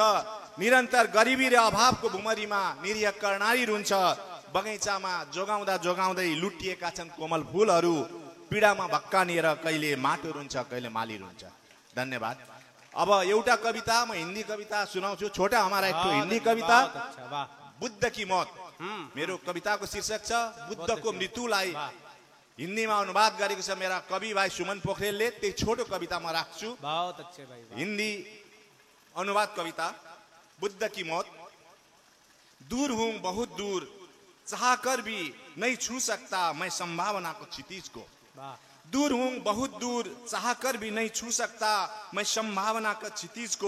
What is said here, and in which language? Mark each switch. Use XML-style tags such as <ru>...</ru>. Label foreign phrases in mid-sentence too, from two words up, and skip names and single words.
<ne>निरन्तर गरिबी र अभावको भुमरीमा निरीह कर्णाली रुन्छ। बगैँचामा जोगाउँदा जोगाउँदै लुटिएका छन् कोमल फूलहरू। पीडामा भक्कानिएर कहिले माटो रुन्छ, कहिले माली रुन्छ। धन्यवाद। अब एउटा कविता म हिन्दी कविता सुनाउँछु।</ne> <hi>छोटा हमारा एक हिन्दी कविता, बुद्ध की मौत।</hi> <ne>मेरो कविताको शीर्षक छ बुद्धको मृत्युलाई हिन्दीमा अनुवाद गरेको छ मेरा कवि भाइ सुमन पोखरेलले। त्यही छोटो कविता म राख्छु।</ne> <hi>बहुत अच्छे भाइ। हिन्दी अनुवाद कविता। बुद्ध की मौत। दूर हूं बहुत दूर, चाहकर भी नहीं छू सकता मैं संभावना को क्षितिज को। दूर हूं बहुत दूर, चाहकर भी नहीं छू सकता मैं संभावना का क्षितिज को।</hi>